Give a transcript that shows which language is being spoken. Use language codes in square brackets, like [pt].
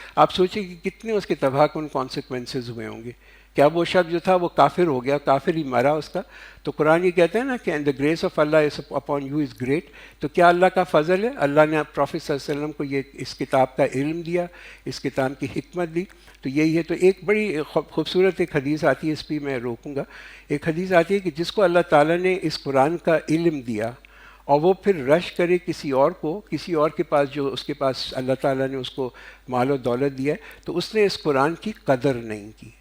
[ur] آپ سوچیں کہ کتنے اس کے تباہ کن کانسیکوینسز ہوئے ہوں گے. کیا وہ شخص جو تھا وہ کافر ہو گیا, کافر ہی مرا اس کا. تو قرآن یہ کہتے ہیں نا کہ [en] the grace of Allah is upon you is great. [ur] تو کیا اللہ کا فضل ہے؟ اللہ نے پروفیٹ صلی اللہ علیہ وسلم کو یہ اس کتاب کا علم دیا, اس کتاب کی حکمت دی. تو یہی ہے. تو ایک بڑی خوبصورت ایک حدیث آتی ہے, اس پہ میں روکوں گا. ایک حدیث آتی ہے کہ جس کو اللہ تعالیٰ نے اس قرآن کا علم دیا اور وہ پھر رش کرے کسی اور کے پاس جو اس کے پاس اللہ تعالیٰ نے اس کو مال و دولت دیا ہے, تو اس نے اس قرآن کی قدر نہیں کی.